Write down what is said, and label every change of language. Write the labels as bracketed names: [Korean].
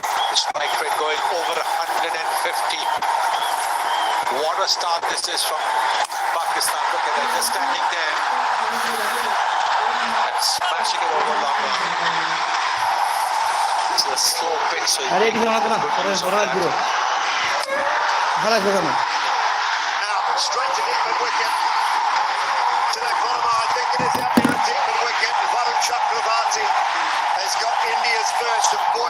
[English] The strike rate going over 150. What a start this is from Pakistan. Look at that, they're standing there and smashing it over long run. It's a slow pitch, so [Bangla] আরে এদিকে হাত না পরে সরাই দিও ভালো করে না [English] Now, straight to the wicket. To the corner, I think it is the deep wicket. Varun Chakravarti has got India's first of